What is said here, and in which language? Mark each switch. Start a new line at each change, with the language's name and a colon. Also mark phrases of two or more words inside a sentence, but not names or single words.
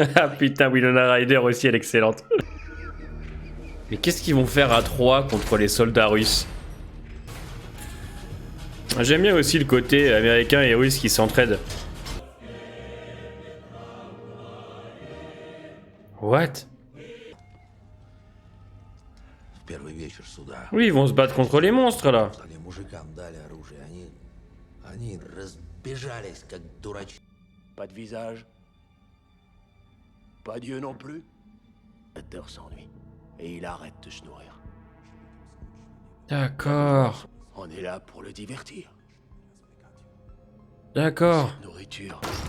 French: Ah putain, Winona Ryder aussi, elle est excellente. Mais qu'est-ce qu'ils vont faire à 3 contre les soldats russes? J'aime bien aussi le côté américain et russe qui s'entraident. What?
Russian: В первый вечер суда.
French: Oui, ils vont se battre contre les monstres là.
Russian: Стали мужикам дали оружие. Они разбежались, как дурачки.
French: Pas de visage. Pas d'yeux non plus. L'acteur s'ennuie. Et il arrête de se nourrir. D'accord. On est là pour le divertir. D'accord. Nourriture,